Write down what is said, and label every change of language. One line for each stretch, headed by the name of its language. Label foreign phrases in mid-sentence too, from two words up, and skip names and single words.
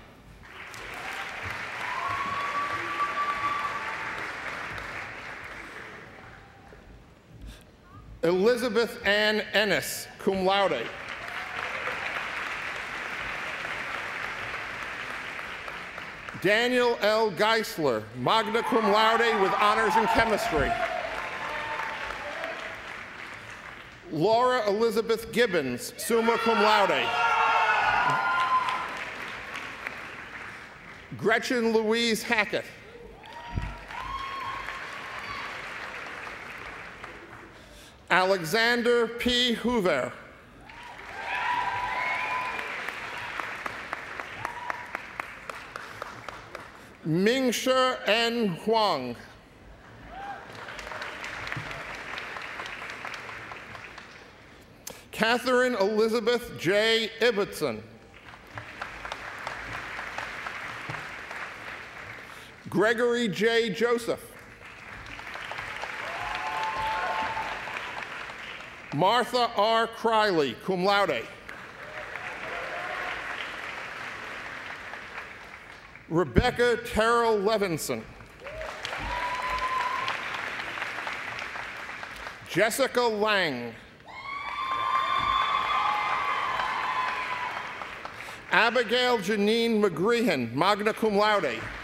English: Elizabeth Ann Ennis,
Latin: cum laude.
English: Daniel L. Geisler,
Latin: magna cum laude
English: with honors in chemistry. Laura Elizabeth Gibbons,
Latin: summa cum laude.
English: Gretchen Louise Hackett. Alexander P. Hoover. Mingshi N. Huang. Catherine Elizabeth J. Ibbotson. Gregory J. Joseph. Martha R.
Latin: Criley, cum laude.
English: Rebecca Terrell Levinson. Jessica Lang. Abigail Janine McGreehan,
Latin: magna cum laude.